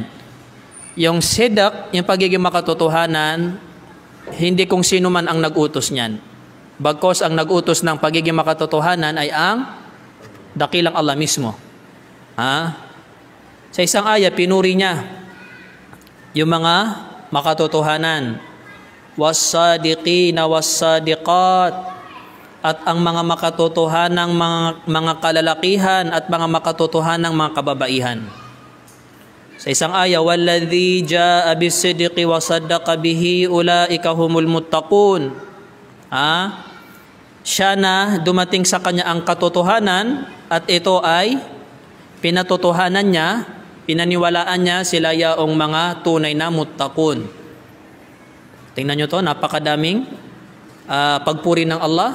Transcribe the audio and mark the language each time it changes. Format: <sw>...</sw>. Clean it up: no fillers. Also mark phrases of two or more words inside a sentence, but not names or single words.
<tl>Yung sidak, yung pagiging makatotohanan, hindi kung sino man ang nag-utos niyan. Bagkos ang nag-utos ng pagiging makatotohanan ay ang dakilang Allah mismo. Sa isang aya, pinuri niya yung mga makatotohanan.</tl> <ar>والصادقين والصادقات.</ar> <tl>At ang mga makatotohanang mga kalalakihan at mga makatotohanang mga kababaihan. Sa isang aya,</tl> <ar>والذي جاء بالصدق وصدق به أولئك هم المتقون.</ar> <tl>Siya na dumating sa kanya ang katotohanan at ito ay pinatotohanan niya, pinaniwalaan niya sila yaong mga tunay na muttaqun. Tingnan nyo to, napakadaming pagpuri ng Allah.</tl>